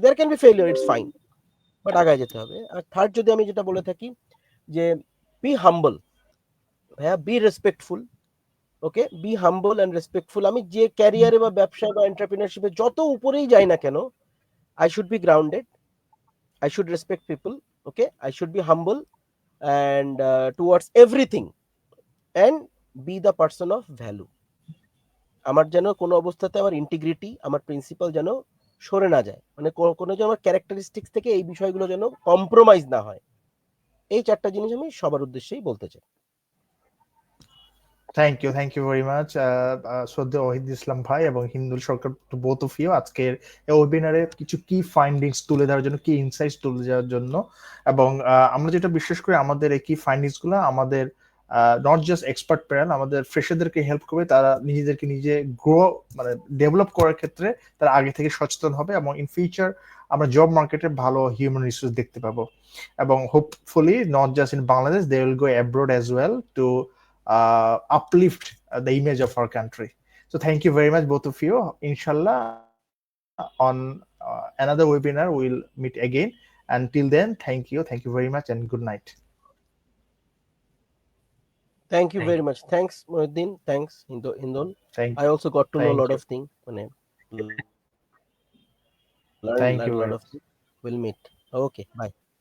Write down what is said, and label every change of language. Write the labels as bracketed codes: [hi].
[en] there can be failure, it's fine, [bn] but আগায় যেতে হবে। আর থার্ড যদি আমি যেটা বলে থাকি যে বি হাম্বল, ভাইয়া, B respectful, okay, [en] Be humble and respectful. [bn] আমি যে ক্যারিয়ারে বা ব্যবসায় বা এন্টারপ্রেনারশিপে যত উপরেই যাই না কেন, [en] I should be grounded. I should respect people. Okay, I should be humble and towards everything, and be the person of value. [bn] আমার যেন কোনো অবস্থাতে আমার ইন্টিগ্রিটি, আমার প্রিন্সিপাল যেন সরে না যায়, মানে কোনো যে আমার ক্যারেক্টারিস্টিক্স থেকে এই বিষয়গুলো যেন কম্প্রোমাইজ না হয়। এই চারটা জিনিস আমি সবার উদ্দেশ্যেই বলতে চাই। [en] thank you very much [bn] শ্রদ্ধেয় ওহিদ ইসলাম ভাই এবং হিন্দুল সরকার, [en] both of you, [bn] আজকের এই ওয়েবিনারে কিছু কি ফাইন্ডিংস তুলে ধরার জন্য, কি ইনসাইটস তুলে দেওয়ার জন্য। এবং আমরা যেটা বিশ্বাস করি, আমাদের এই কি ফাইন্ডিংস গুলো আমাদের [en] not just expert panel, [bn] আমাদের ফ্রেশারদেরকে হেল্প করবে, তারা নিজেদেরকে নিজে গ্রো মানে ডেভেলপ করার ক্ষেত্রে তারা আগে থেকে সচেতন হবে, এবং [en] in future [bn] আমরা জব মার্কেটে ভালো হিউম্যান রিসোর্স দেখতে পাবো। [en] এবং hopefully not just in Bangladesh, they will go abroad as well to uplift the image of our country. So thank you very much, both of you. Inshallah, on another webinar we'll meet again. Until then, thank you very much, and good night. Thank you very much. Thanks Mohiuddin, thanks Hindol. I also got to know a lot of things, [bn] মানে [en] learn a lot of things. We'll meet. Okay, bye.